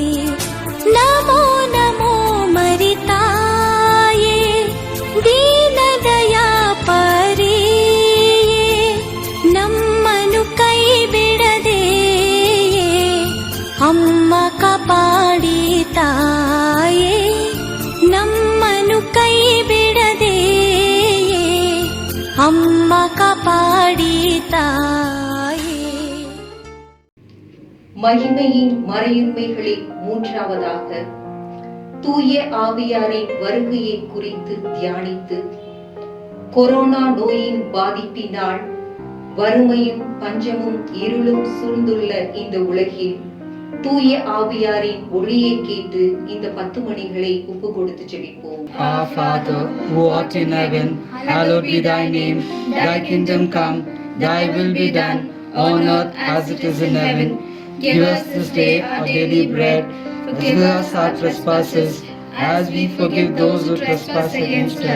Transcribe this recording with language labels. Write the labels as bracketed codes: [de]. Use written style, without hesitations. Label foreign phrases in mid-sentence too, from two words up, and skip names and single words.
[kn] ನಮೋ ನಮೋ ಮರಿತಾಯೇ, ದೀನದಯಾ ಪರಿಯೇ, ನಮ್ಮನು ಕೈ ಬಿಡದೆ ಅಮ್ಮ ಕಾಪಾಡಿ ತಾಯೇ, ನಮ್ಮನು ಕೈ ಬಿಡದೆ ಅಮ್ಮ ಕಾಪಾಡಿ ತಾಯೇ. [ta] மகிமையின் மறையுண்மைகளில் மூன்றாவதாக தூய ஆவியாரின் வருகையை குறித்து தியானித்து, கொரோனா நோயின் பாதிப்பினால் வறுமையும் பஞ்சமும் இருளும் சூழ்ந்துள்ள இந்த உலகில் தூய ஆவியாரின் ஒளியை கேட்டு இந்த 10 மணிகளை ஒப்பு கொடுத்து ஜெபிப்போம். [en] Our Father, who art in heaven, hallowed be thy name. Thy kingdom come, thy will be done, on earth as it is in heaven. Give us this day our daily bread. Forgive us our trespasses, as we forgive those who trespass against us.